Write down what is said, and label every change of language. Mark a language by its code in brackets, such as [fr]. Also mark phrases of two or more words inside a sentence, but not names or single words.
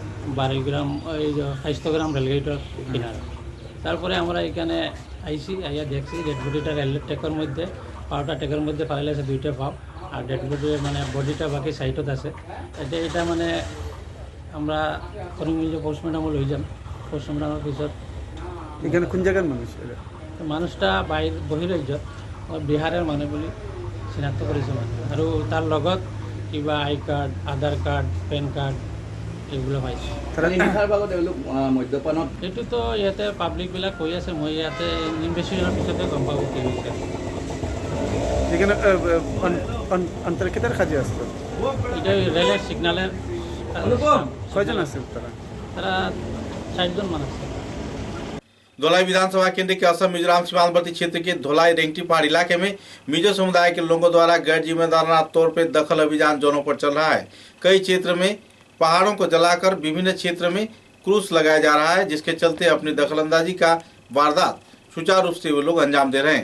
[syl] বারিগ্রাম, ওই যে কায়স্থগ্রাম রেলগেটের কিনারে। তারপরে আমরা এখানে আইসি, আইয়া দেখছি ডেড বডিটা রেল ট্র্যাকের মধ্যে, পাওয়াটা ট্র্যাকের মধ্যে পাইলে আছে 2টা পাও, আর ডেড বডি মানে বডিটা বাকি সাইডত আছে। এটা মানে আমরা করিমগঞ্জ পোস্টমর্টম লই যাম। পোস্টমর্টমের পিছত [bn] এখানে কোন জায়গার মানুষ? মানুষটা বহিরাজ্য বিহারের মানুষ বলে [as] চিনাক্ত কৰিছে মানে, আৰু তাৰ লগত কিবা আই কাৰ্ড, আধাৰ কাৰ্ড, পেন কাৰ্ড এইগুলো পাইছে। মদ্যপানত এইটোতো ইয়াতে পাব্লিকবিলাক কৈ আছে, মই ইয়াতে ইনভেষ্টিগেশ্যনৰ পিছতে গম পাব কি হৈছে। [syl] এখানে অন্তর্কেতার কাজে আসতো। এটা রেলের সিগনালের কয়জন আছে তারা? তারা 60 জন মান আছে। [hi] धोलाई विधानसभा केंद्र के असम मिजोरम सीमांतवर्ती क्षेत्र के धोलाई रेंगटी पहाड़ इलाके में मिजो समुदाय के लोगों द्वारा गैर जिम्मेदाराना तौर पर दखल अभियान जोरों पर चल रहा है। कई क्षेत्र में पहाड़ों को जलाकर विभिन्न क्षेत्र में क्रूस लगाया जा रहा है, जिसके चलते अपनी दखलंदाजी का वारदात सुचारू रूप से वो लोग अंजाम दे रहे हैं।